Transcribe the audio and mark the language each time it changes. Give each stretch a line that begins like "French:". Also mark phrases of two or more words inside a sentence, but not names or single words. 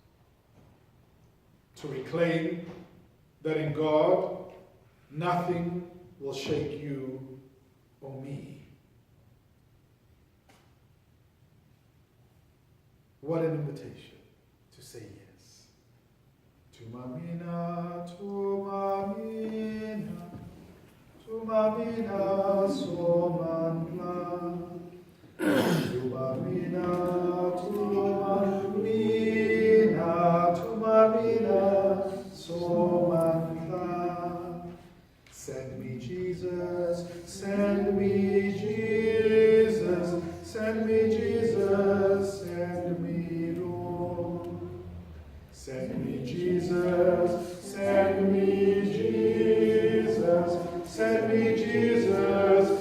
English: To reclaim that in God, nothing will shake you or me. What an invitation to say yes.
Zulu: Tumamina, tumamina, tumamina, somandla. Tumamina, tumamina, tumamina, somandla.
English: Send me Jesus, send me Jesus, send me Jesus, send me Lord. Send me Jesus, Jesus.